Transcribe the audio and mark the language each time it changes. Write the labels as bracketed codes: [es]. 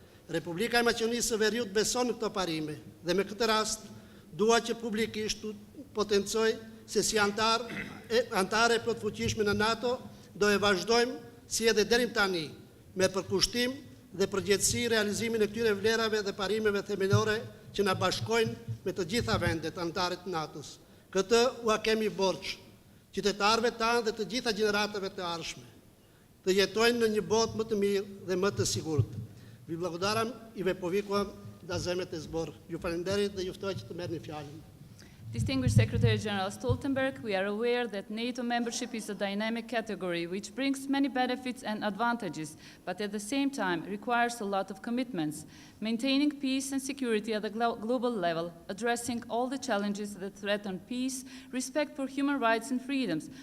[sq] Republika e Maqedonisë së Veriut beson në këto parime dhe me këtë rast dua që publikisht të potencoj se si antare plotfuqishme në NATO do e vazhdojmë si edhe deri tani me përkushtim dhe përgjegjësi realizimin e këtyre vlerave dhe parimeve themelore që na bashkojnë me të gjitha vendet antare të NATO-s. Këtë ua kemi borxh qytetarëve tanë dhe të gjitha gjeneratave të ardhshme, të jetojnë në një botë më të mirë dhe më të sigurt. [mk] Ви благодарам и ве повикувам да земете збор. [sq] Ju falenderoj dhe juftoj që të merrni fjalën. [en] Distinguished Secretary General Stoltenberg, we are aware that NATO membership is a dynamic category which brings many benefits and advantages, but at the same time requires a lot of commitments. Maintaining peace and security at the global level, addressing all the challenges that threaten peace, respect for human rights and freedoms.